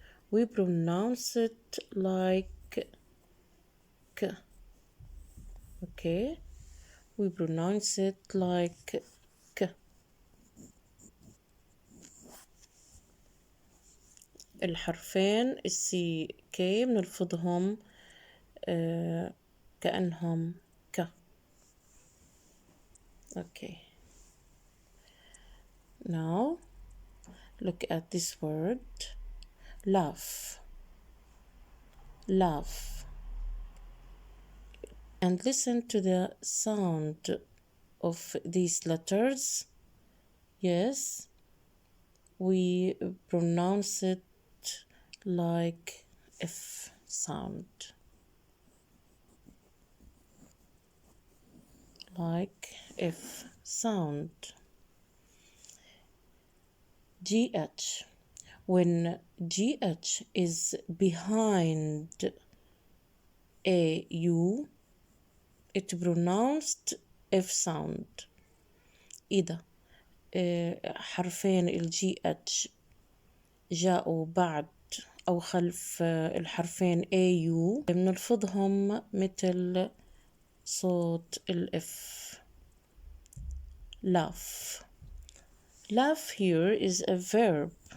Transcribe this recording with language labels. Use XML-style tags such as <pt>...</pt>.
<en>We pronounce it like K. Okay, we pronounce it like K.</en> <ar>الحرفين السي كي بنلفظهم كأنهم ك.</ar> <en>Okay. Now look at this word laugh. And listen to the sound of these letters. Yes, we pronounce it like F sound. Like F sound. GH. When GH is behind AU, it pronounced F sound.</en> <ar>إذا حرفين ال GH جاءوا بعد أو خلف الحرفين AU بنلفظهم مثل صوت ال F.</ar> <en>Laugh. Laugh here is a verb.</en>